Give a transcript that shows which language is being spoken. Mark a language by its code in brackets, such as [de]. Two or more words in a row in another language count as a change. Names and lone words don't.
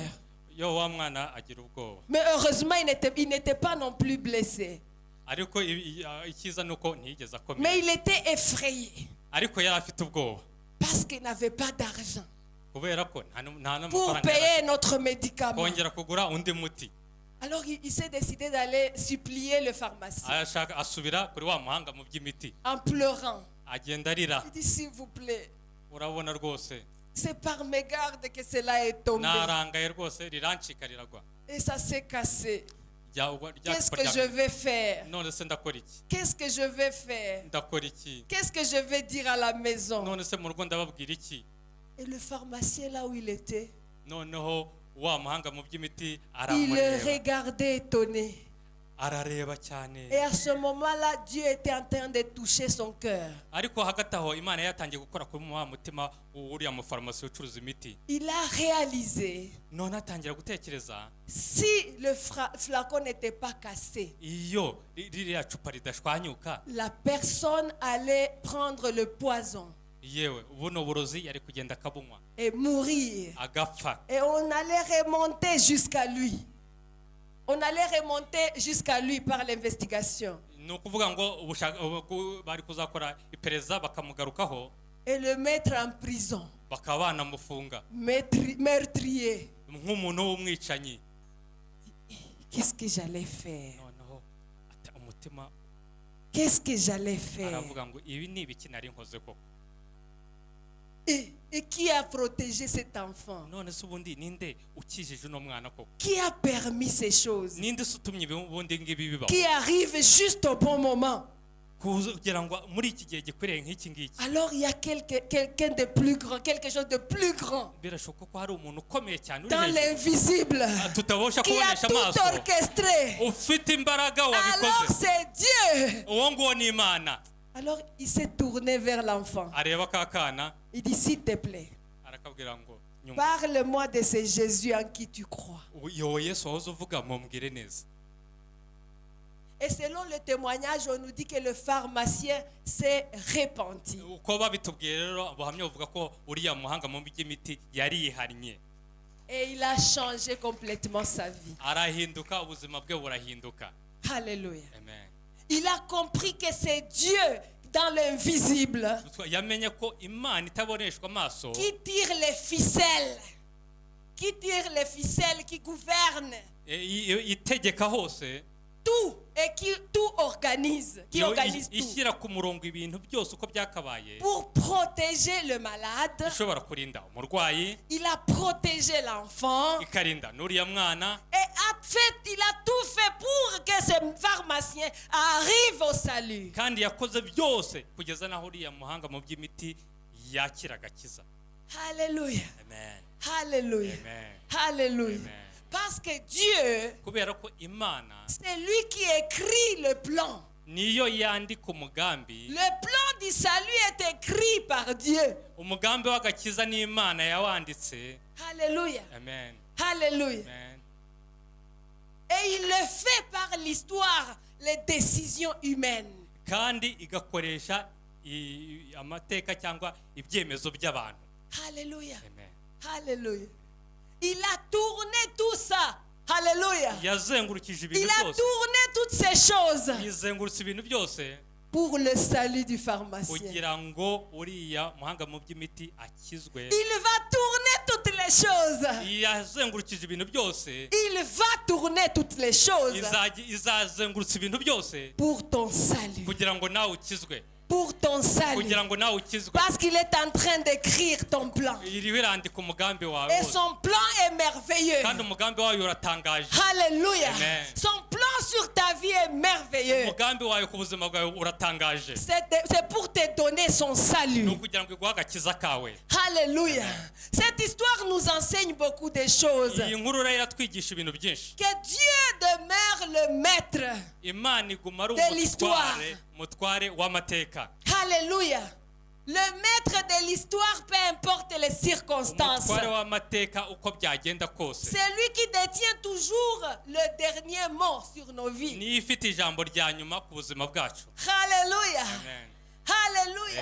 [rw] yo wa mwana agira ubwoba, [fr] Mais heureusement, il n'était pas non plus blessé. [rw] ariko icyiza ni uko ntiyigeze akomera, [fr] Mais il était effrayé [rw] ariko yari afite ubwoba [fr] parce qu'il n'avait pas d'argent [rw] kubera ko nta [fr] pour [rw] n'amafaranga [fr] payer notre médicament. [rw] kongera kugura undi muti. [fr] Alors il s'est décidé d'aller supplier le pharmacien [rw] arashaka asubira kuri wa muhanga mu by'imiti, [fr] en pleurant. [rw] agenda arira, [fr] Il dit, s'il vous plaît, [rw] urabona rwose [fr] c'est par mégarde que cela est tombé. [rw] narangaye rwose rirancika riragwa, [fr] Et ça s'est cassé. [rw] rya [fr] Qu'est-ce [rw] cupa [fr] que je [rw] rya [fr] vais faire? [rw] none se ndakora iki, [fr] Qu'est-ce que je vais faire? [rw] ndakora iki, [fr] Qu'est-ce que je vais dire à la maison? [rw] none se mu rugo ndababwira iki. [fr] Et le pharmacien, là où il était, [rw] noneho wa muhanga mu by'imiti [fr] il [rw] aramureba, [fr] regardait étonné. [rw] arareba cyane, [fr] Et à ce moment-là, Dieu était en train de toucher son cœur. [rw] ariko hagati aho imana yatangiye gukora kuri wa mutima uriya mufarumasi ucuruza imiti. [fr] Il a réalisé, [rw] none atangira gutekereza, [fr] si le flacon n'était pas cassé, [rw] iyo ririya cupa ridashwanyuka, [fr] la personne allait prendre le poison [rw] yewe buno burozi yari kugenda akabunywa [fr] et mourir. [rw] agapfa. [fr] Et on allait remonter jusqu'à lui. On allait remonter jusqu'à lui par l'investigation. [rw] ni ukuvuga ngo bari kuzakora iperereza bakamugarukaho, [fr] Et le mettre en prison. [rw] bakaba banamufunga [fr] Meurtrier. [rw] nk'umuntu w'umwicanyi. [fr] Qu'est-ce que j'allais faire? [rw] noneho umutima [fr] Qu'est-ce que j'allais faire? [rw] aravuga ngo ibi ni ibiki nari nkoze koko. [fr] Et qui a protégé cet enfant? [rw] none se ubundi ninde ukijije uno mwana koko, [fr] Qui a permis ces choses? [rw] ninde se utumye ubundi ngibi bibaho, [fr] Qui arrive juste au bon moment? [rw] kugira ngo muri iki gihe gikwiriye nk'iki ngiki. [fr] Alors il y a quelqu'un de plus grand, quelque chose de plus grand, [rw] birashoboka ko hari umuntu ukomeye cyane uri [fr] dans [rw] hejuru, [fr] l'invisible, [rw] tutabasha [fr] qui a [rw] kubonesha [fr] tout [rw] amaso, [fr] orchestré. [rw] ufite imbaraga [fr] Alors [rw] wabikoze. [fr] c'est Dieu. [rw] uwo nguwo ni imana. [fr] Alors il s'est tourné vers l'enfant. [rw] areba ka kana [fr] Il dit, s'il te plaît, [rw] arakabwira ngo nyuma, [fr] parle-moi de ce Jésus en qui tu crois. [rw] yowe Yesu wahoze uvuga mubwire neza. [fr] Et selon le témoignage, on nous dit que le pharmacien s'est repenti. [rw] uko babitubwiye rero abahamya bavuga ko uriya muhanga mu by'imiti yari yihannye, [fr] Et il a changé complètement sa vie. [rw] arahinduka, ubuzima bwe burahinduka. [fr] Alléluia. Amen. Il a compris que c'est Dieu dans l'invisible [rw] yamenye ko imana itaboneshwa amaso [fr] qui tire les ficelles, qui gouverne [rw] itegeka hose, [fr] tout et qui tout organise, qui organise tout [rw] ishyira ku murongo ibintu byose uko byakabaye, [fr] pour protéger le malade. [rw] ishobora kurinda umurwayi, [fr] Il a protégé l'enfant [rw] ikarinda n'uriya mwana, [fr] et il a tout fait pour que ce pharmacien arrive au salut. [rw] kandi yakoze byose kugeza naho uriya muhanga mu by'imiti yakira agakiza. [fr] Alléluia. Amen. Alléluia. Amen. Alléluia. Amen. Parce que Dieu, [rw] kubera ko imana [fr] c'est lui qui écrit le plan. [rw] niyo yandika umugambi. [fr] Le plan du salut est écrit par Dieu. [rw] Umugambi w'agakiza n'Imana yawanditse. [fr] Alléluia. Amen. Alléluia. Amen. Et il le fait par l'histoire, les décisions humaines. [rw] Kandi igakoresha amateka cyangwa ibyemezo by'abantu. [fr] Alléluia. Amen. Alléluia. Il a tourné tout ça. Alléluia. [rw] Yazengurukije ibintu [fr] Il a [rw] byose. [fr] tourné toutes ces choses [rw] Yizengurutse ibintu byose [fr] pour le salut du pharmacien. [rw] kugira ngo uriya muhanga mu by'imiti akizwe. [fr] Il va tourner toutes les choses. [rw] Yazengurukije ibintu byose. [fr] Il va tourner toutes les choses [rw] izazengurutsa ibintu byose [fr] pour ton salut. [rw] kugira ngo nawe ukizwe. [fr] Pour ton salut. [rw] Kugira ngo nawe ukizwe. [fr] Parce qu'il est en train d'écrire ton plan. [rw] Iriho irandika umugambi wawe [fr] Et [rw] wose. [fr] son plan est merveilleux. [rw] Kandi umugambi wawe uratangaje. [fr] Alléluia. Amen. Son plan sur ta vie est merveilleux. [rw] Umugambi wawe ku buzima bwawe uratangaje. [fr] C'est pour te donner son [rw] Ni ukugira ukugira ngo iguhe agakiza kawe. [fr] Alléluia. Cette histoire nous enseigne beaucoup de choses. [rw] Iyi nkuru rero iratwigisha ibintu byinshi. [fr] Que Dieu demeure le maître. [rw] Imana iguma ari [fr] De l'histoire. [rw] umutware w'amateka. [fr] Alléluia. Le maître de l'histoire, peu importe les circonstances. [rw] Umutware w'amateka uko byagenda kose. [fr] C'est lui qui détient toujours le dernier mot sur nos vies. [rw] Niyo ifite ijambo rya nyuma ku buzima bwacu. [fr] Alléluia. Amen. Alléluia.